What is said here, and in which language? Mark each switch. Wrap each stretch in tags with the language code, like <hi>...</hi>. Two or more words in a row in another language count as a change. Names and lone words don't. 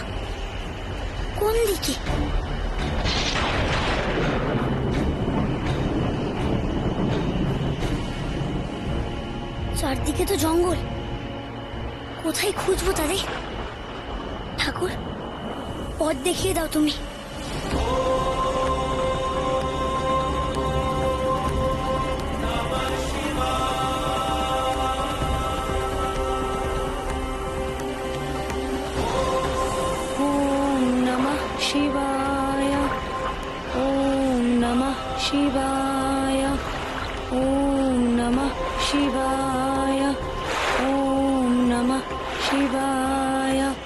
<bn>কোন দিকে? চারদিকে তো জঙ্গল, কোথায় খুঁজবো তাদের? ঠাকুর, পথ দেখিয়ে দাও তুমি।</bn> <sa>ॐ नमः शिवाय, ॐ नमः शिवाय, ॐ नमः शिवाय, ॐ नमः शिवाय।</sa>